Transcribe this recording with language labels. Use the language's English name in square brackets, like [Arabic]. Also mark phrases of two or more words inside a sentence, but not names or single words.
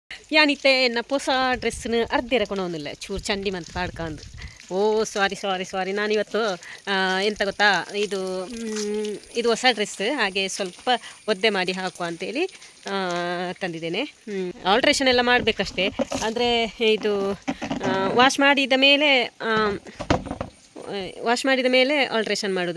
[Tulu] ಯಾನಿತ್ತೆ ಎನ್ನ ಹೊಸ ಡ್ರೆಸ್ನ ಅರ್ಧೆರ ಕೊಣೋನಿಲ್ಲ ಚೂರು ಚಂಡಿ ಮಂತ್ ಪಾಡ್ಕಂದು. [Kannada] ಓ ಸಾರಿ ನಾನಿವತ್ತು ಎಂತ ಗೊತ್ತಾ, ಇದು ಹೊಸ ಡ್ರೆಸ್, ಹಾಗೆ ಸ್ವಲ್ಪ ಒದ್ದೆ ಮಾಡಿ ಹಾಕುವ ಅಂತೇಳಿ ತಂದಿದ್ದೇನೆ. ಆಲ್ಟ್ರೇಷನ್ ಎಲ್ಲ ಮಾಡಬೇಕಷ್ಟೇ, ಅಂದರೆ ಇದು ವಾಶ್ ಮಾಡಿದ ಮೇಲೆ ಆಲ್ಟ್ರೇಷನ್ ಮಾಡೋದು.